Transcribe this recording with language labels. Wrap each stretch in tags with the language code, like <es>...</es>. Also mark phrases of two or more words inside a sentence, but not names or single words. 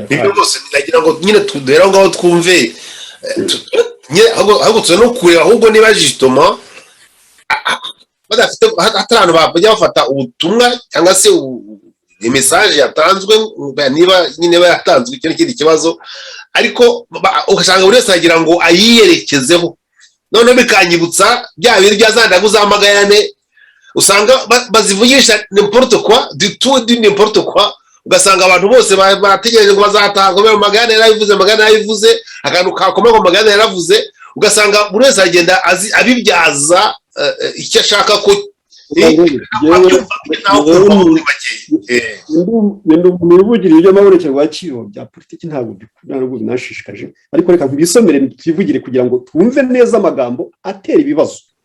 <rw>akanya rwose nagira ngo nyine tudera ngaho twumve, ahubwo tuze no kureba ahubwo niba jitoma badafite ahantu bajya bafata ubutumwa cyangwa se message yatanzwe, niba nyine yatanzwe icyo n'ikindi kibazo, ariko ugasanga buri wese aragira ngo ayiyerekezeho. None bikanyibutsa bya bintu byazandagu za magayane usanga bazivugisha</rw> <fr>n'importe quoi du tout n'importe quoi,</fr> <rw>ugasanga abantu bose bategereje ngo bazataha ngo magayane yarabivuze, akantu kakomeye ngo magayane yaravuze, ugasanga buri wese agenda abibyaza icyo ashaka ko nibugire ibyo mabonekerwa yakiriho bya politiki ntabwo binashishikaje, ariko reka nkubisomere twivugire kugira ngo twumve neza amagambo atera ibibazo.</rw>